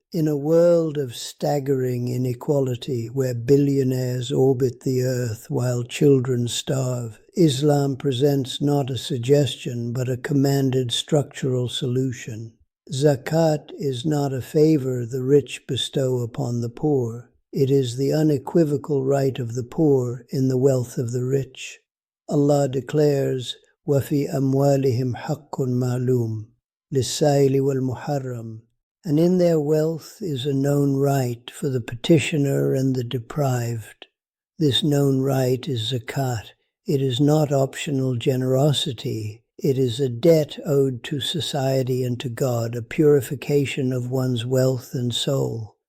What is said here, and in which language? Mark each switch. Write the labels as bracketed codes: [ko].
[en] In a world of staggering inequality where billionaires orbit the earth while children starve, Islam presents not a suggestion but a commanded structural solution. Zakat is not a favor the rich bestow upon the poor. It is the unequivocal right of the poor in the wealth of the rich. Allah declares, [ar] وَفِي أَمْوَالِهِمْ حَقٌّ مَعْلُومٌ لِلسَّائِلِ وَالْمُحَرَّمِ. [en] And in their wealth is a known right for the petitioner and the deprived. This known right is zakat. It is not optional generosity. It is a debt owed to society and to God, a purification of one's wealth and soul.